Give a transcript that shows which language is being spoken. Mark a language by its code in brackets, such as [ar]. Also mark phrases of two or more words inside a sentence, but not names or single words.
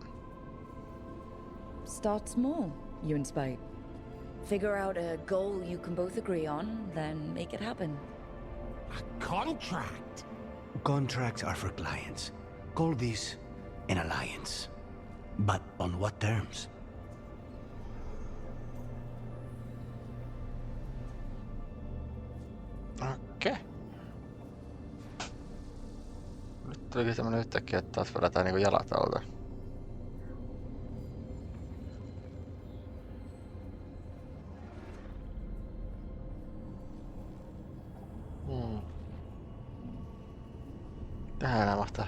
[en] Start small, you and Spite. Figure out a goal you can both agree on, then make it happen. A contract? Contracts are for clients. Call this an alliance. But on what terms? [fi] Okei. Nyt tulikin tämmönen yhtäkkiä, että taas vedetään niinku jalat alta. Tähän enää mahtaa.